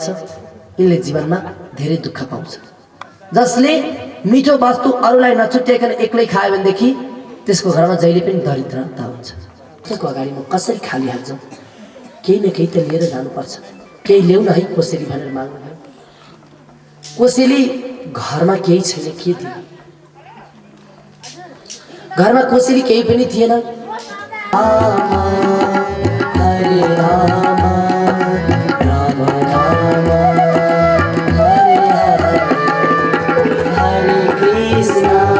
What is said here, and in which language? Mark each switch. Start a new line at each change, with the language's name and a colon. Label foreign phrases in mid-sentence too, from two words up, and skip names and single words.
Nepali: यिनले जीवनमा धेरै दुःख पाउँछ। जसले मिठो वस्तु अरूलाई नछुट्याइकन एक्लै खायो भनेदेखि त्यसको घरमा जहिले पनि दरिद्रता हुन्छ। त्यसको अगाडि म कसरी खालिहाल्छु, केही न केही त लिएर जानुपर्छ, केही ल्याउन है कोसेली भनेर माग्नुभयो। कोसेली घरमा केही छैन, के दियो? घरमा कोसेली केही पनि थिएन।
Sanskrit: हरे राम राम राम हरे हरे, हरे कृष्ण